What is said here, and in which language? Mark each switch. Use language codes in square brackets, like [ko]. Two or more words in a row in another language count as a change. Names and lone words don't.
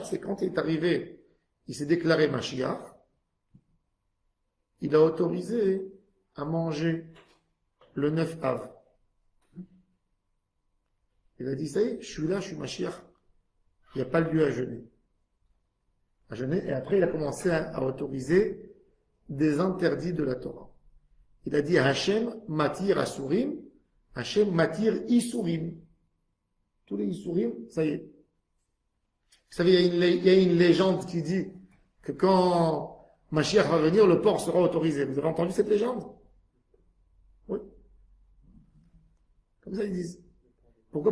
[fr] C'est quand il est arrivé, il s'est déclaré Mashiach, il a autorisé à manger le 9 Av. Il a dit, ça y est, je suis là, je suis Mashiach. Il n'y a pas lieu à jeûner. Et après, il a commencé à autoriser des interdits de la Torah. Il a dit [he] השם מתיר אסורים, השם מתיר איסורים. [fr] Tous les isurim, ça y est. Vous savez, il y a une légende qui dit que quand Mashiach va venir, le porc sera autorisé. Vous avez entendu cette légende? Oui. Comme ça ils disent. Pourquoi?